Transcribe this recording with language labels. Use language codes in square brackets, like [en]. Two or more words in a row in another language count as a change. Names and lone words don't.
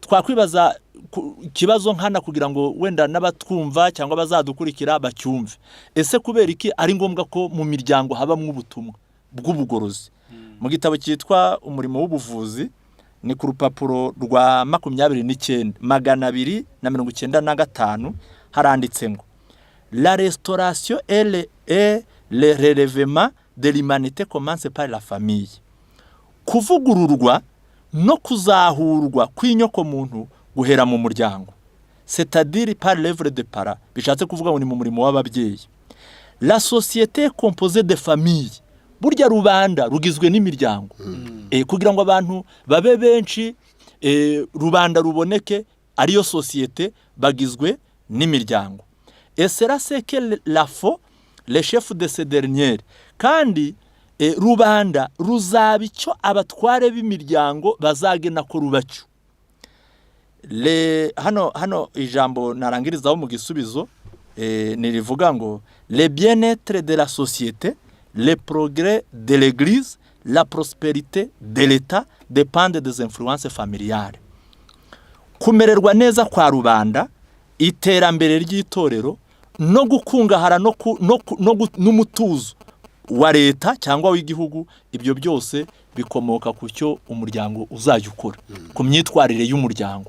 [rw] twakwibaza ikibazo nkana kugira ngo wenda n'abatwumva cyangwa bazadukurikira bacyumve. Ese kubera iki ari ngombwa ko mu miryango habamwe ubutumwa bw'ubugorozi? Mu gitabo cyitwa Umurimo w'Ubuvuzi ni ku rupapuro rwa 295 haranditse ngo [fr] la restauration et le relèvement de l'humanité commence par la famille. [rw] Kuvugururwa no kuzahurwa kw'inyoko muntu guhera mu muryango, [fr] c'est-à-dire par l'œuvre des parents. [rw] Bishatse kuvuga ngo ni mu murimo w'ababyeyi. [fr] La société est composée de familles. [rw] Burya rubanda rugizwe n'imiryango. Kugira ngo abantu babe benshi, rubanda ruboneke, ariyo société bagizwe n'imiryango. [fr] Et cela c'est que la fo les chefs de ces dernières. [rw] Kandi rubanda ruzaba icyo abatware b'imiryango bazagena ko rubacyo. Hano ijambo narangirizaho mu gisubizo nirivuga ngo [fr] le bien-être de la société, le progrès de l'église, la prospérité de l'état dépendent des influences familiales. [rw] Kumererwa neza kwa rubanda, iterambere ry'itorero no gukungahara n'umutuzo wa leta cyangwa w'igihugu, ibyo byose bikomoka ku cyo umuryango uzajya ukora, ku myitwarire y'umuryango.